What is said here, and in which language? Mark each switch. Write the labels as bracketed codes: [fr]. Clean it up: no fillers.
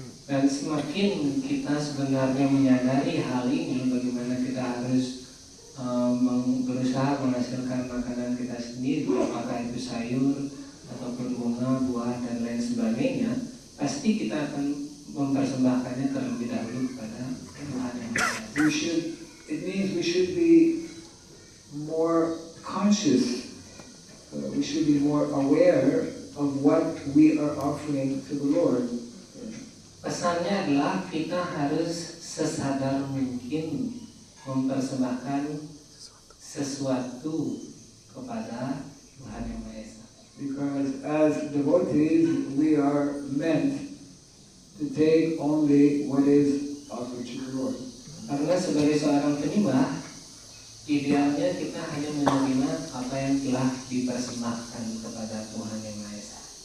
[id] Dan semakin kita sebenarnya menyadari hal ini, bagaimana kita harus berusaha menghasilkan makanan kita sendiri, apakah itu sayur ataupun bunga, buah dan lain sebagainya, pasti kita akan mempersembahkannya terlebih dahulu kepada Tuhan yang Maha Esa. [en] It means we should be more conscious. We should be more aware of what we are offering to the Lord. [id] Pesannya adalah kita harus sesadar mungkin mempersembahkan sesuatu kepada Tuhan yang Maha Esa. [en] Because as devotees, we are meant to take only what is offered to the Lord. [id] Karena sebagai seorang penyembah, idealnya kita hanya menerima apa yang telah dipersembahkan kepada Tuhan yang Maha Esa.